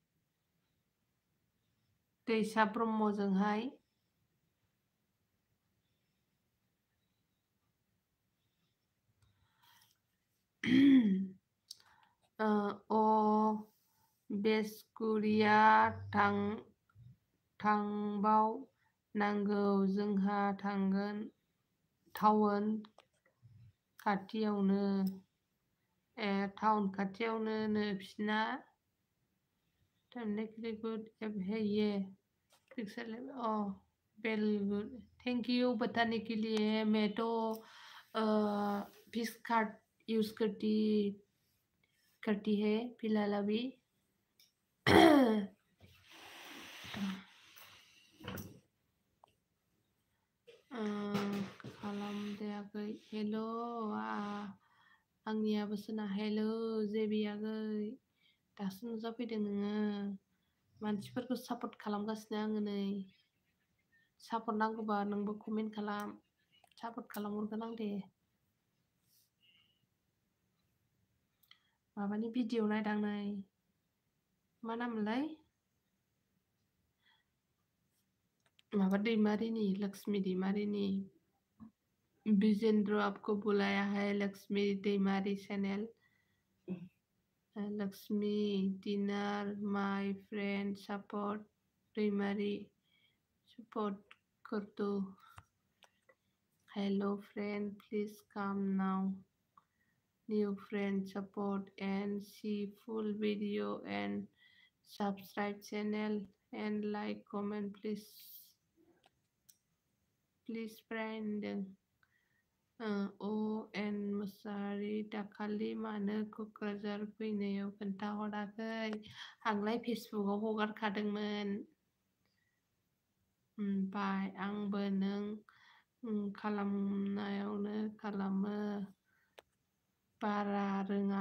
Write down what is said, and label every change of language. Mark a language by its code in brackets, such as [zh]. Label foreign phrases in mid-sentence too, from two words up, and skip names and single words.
[brx] दैसा ब्रह्मजोंहाय बेस्कुरिया थांबाव नांगौ जोंहा थांगोन टाउन खाथियावनो टाउन खाथियावनो नो बिसिना [en] good app [hi] है ये [en] pixel very good. thank you [hi] बताने के लिए। मैं तो फिश कार्ड यूज़ करती है फिलहाल अभी। [brx] खालामजायाखै। हेल' आंनियाबो सोना हेल' जेबि आगै दासो नुजाफैदों नोङो। मानसिफोरखौ सापर्ट खालामगासिनो आङो नै। सापर्ट नांगौबा नोंबो कमेन्ट खालाम। सापर्ट खालामहरगोन आं दे। माबानि भिडिअ नायदां नै। मा नाममोनलाय? माबा दैमारिनि, लक्ष्मी दैमारिनि। [hi] विजेंद्र आपको बुलाया है लक्ष्मी दैमारी चैनल। लक्ष्मी [en] dinner my friend support [hi] दैमारी सपोर्ट कर दो। [en] hello friend please come now. new friend support and see full video and subscribe channel and like comment please friend. [brx] एन मुसाहारि दाखालि मानो क'क्राझार फैनायाव खोन्थाहराखै? आंलाय फेसबुकआव हगारखादोंमोन। ओमफ्राय आंबो नों खालामनायावनो खालामो। बारा रोङा।